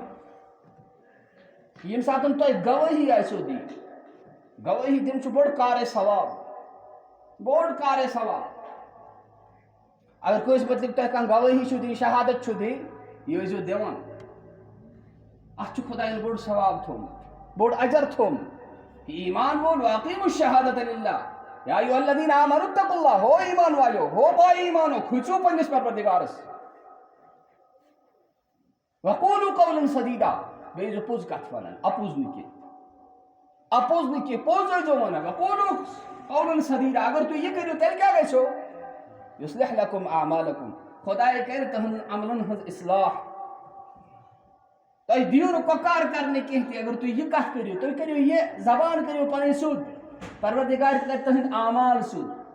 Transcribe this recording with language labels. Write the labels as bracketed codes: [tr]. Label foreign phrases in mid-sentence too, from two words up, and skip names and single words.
[ks] ییٚمہِ ساتہٕ تۄہہِ گوٲہی آسیو دِنۍ، گوٲہی دِنۍ چھُ بوٚڑ کارے ثواب، بوٚڑ کارے ثواب. اگر کٲنٛسہِ متعلق تۄہہِ کانٛہہ گوٲہی چھُو دِنۍ، شہادت چھُو دِنۍ، یہِ ٲسۍزیو دِوان. اتھ چھُ خۄدایَن بوٚڑ ثواب تھوٚومُت، بوٚڑ اجر تھوٚومُت. ایمان وول [ar] وَأَقیٖمُوا الشَّہَادَةَ لِلّٰہِ یا ایُّہَا الَّذِیٖنَ آمَنُوا اتَّقُوا اللّٰہ. [ks] ہو ایمان والو، ہو پایہِ ایمان ہو، کھٔژِو پننِس پروردگارس. [ar] وقولوا قولا سدیدا [ks] بیٚیہِ پوٚز کتھ ونان اپوٚز نہٕ کینٛہہ پوٚز ٲسۍزیو ونان [ar] وقولوا قولا سدیدا [ks] اگر تُہۍ یہِ کٔرِو تیٚلہِ کیٛاہ گژھیو [ar] یُصلح لکم اعمالکم [ks] خۄداے کرِ تُہنٛدٮ۪ن عملن ہٕنٛز اصلاح تۄہہِ دِیِو نہٕ کۄکار کرنہٕ کینٛہہ تہِ اگر تُہۍ یہِ کتھ کٔرِو تُہۍ کٔرِو یہِ زبان کٔرِو پنٕنۍ سیوٚد پروردگار تہِ کرِ تُہنٛدۍ اعمال سیوٚد